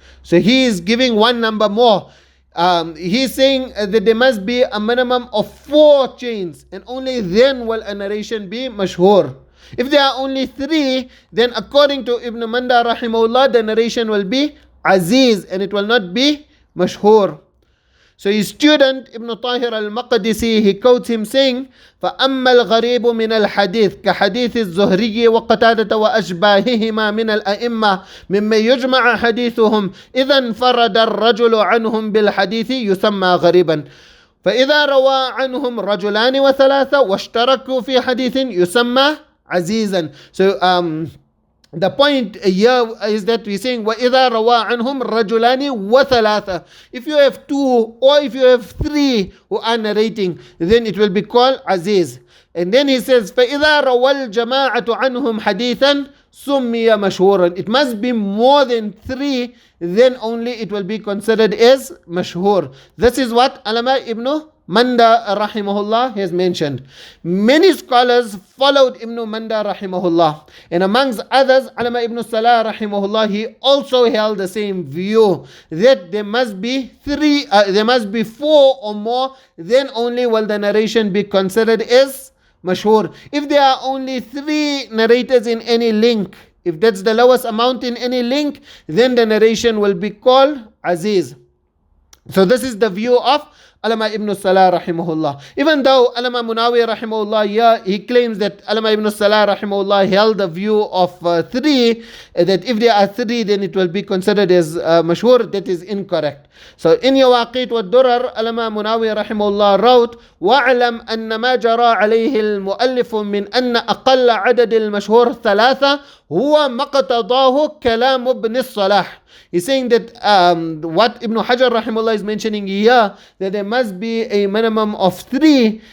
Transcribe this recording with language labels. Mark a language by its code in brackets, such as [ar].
[en] So he is giving one number more. He's saying that there must be a minimum of 4 chains, and only then will a narration be mashhur. If there are only 3, then according to Ibn Manda rahimahullah, the narration will be aziz and it will not be mashhur. So his student Ibn Tahir al-Maqdisi, he quotes him saying, [ar] فَأَمَّا الْغَرِيبُ مِنَ الْحَدِيثِ كَحَدِيثِ الزُّهْرِيِّ وَقَتَادَةَ وَأَشْبَاهِهِمَا مِنَ الْأَئِمَّةِ مِمَّنْ يُجْمَعُ حَدِيثُهُمْ إِذَا انْفَرَدَ الرَّجُلُ عَنْهُمْ بِالْحَدِيثِ يُسَمَّى غَرِيبًا فإذا روى عنهم رجلان وثلاثة واشتركوا في حديث يسمى عزيزا. [en] So the point here is that we're saying [ar] وَإِذَا رَوَى عَنْهُمْ رَجُلَانِ وَثَلَاثَةً. [en] If you have 2 or if you have 3 who are narrating, then it will be called aziz. And then he says [ar] فَإِذَا رَوَى الْجَمَاعَةُ عَنْهُمْ حَدِيثًا سُمِّيَ مَشْهُورًا. [en] It must be more than 3, then only it will be considered as mashhur. This is what Allama Ibn Manda rahimahullah has mentioned. Many scholars followed Ibn Manda rahimahullah, and amongst others Allama Ibn Salah rahimahullah, he also held the same view that there must be 4 or more, then only will the narration be considered as mashhur. If there are only 3 narrators in any link, if that's the lowest amount in any link, then the narration will be called aziz. So this is the view of Allama Ibn Salah rahimahullah. Even though Allama Munawi rahimahullah, he claims that Allama Ibn Salah rahimahullah held the view of 3, that if there are 3, then it will be considered as mashhur. That is incorrect. So in Yawaqit wa Durar, Allama Munawi rahimahullah wrote, [ar] وَاعْلَمْ أَنَّ مَا جَرَى عَلَيْهِ الْمُؤَلِّفُ مِنْ أَنَّ أَقَلَّ عَدَدِ الْمَشْهُورِ 3 هُوَ مَقْتَضَاهُ كَلَامُ ابْنِ الصَّلَاحِ. [en] He's saying that what Ibn Hajar rahimahullah is mentioning here, that there must be a minimum of 3.